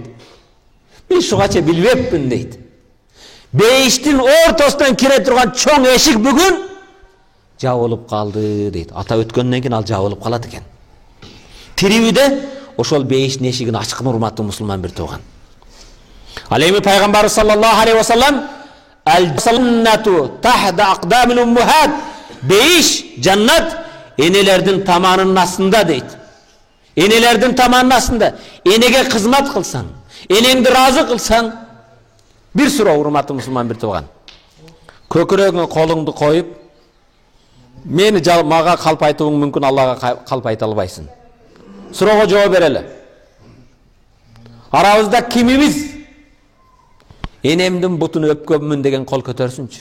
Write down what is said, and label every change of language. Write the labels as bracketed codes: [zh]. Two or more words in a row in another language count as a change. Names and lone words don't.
[ky] Мен шугача билбеппин дейт. Бейиштин ортосунан кире турган чоң эшик бүгүн жабылып калды дейт. Ата өткөндөн кийин ал жабылып калат экен. Тирибиде ошол бейиштин эшигин ачкын, урматтуу мусулман бир тууган. Ал эми Пайгамбар [ar] صلى الله عليه وسلم, "الجنة تحت أقدام الأمهات", [ky] бейиш, жаннат энелердин таманынын астында дейт. Энелердин таманынын астында энеге кызмат кылсаң, энеңди разы кылсаң, бир суроо урматтуу мусулман бир тууган. Көкүрөгүңө колуңду коюп, мени мага калп айтууң мүмкүн, Аллага калп айта албайсың. Суроого жооп берели. Арабызда кимибиз энемдин бутун өпкөнмүн деген кол көтөрсүнчү.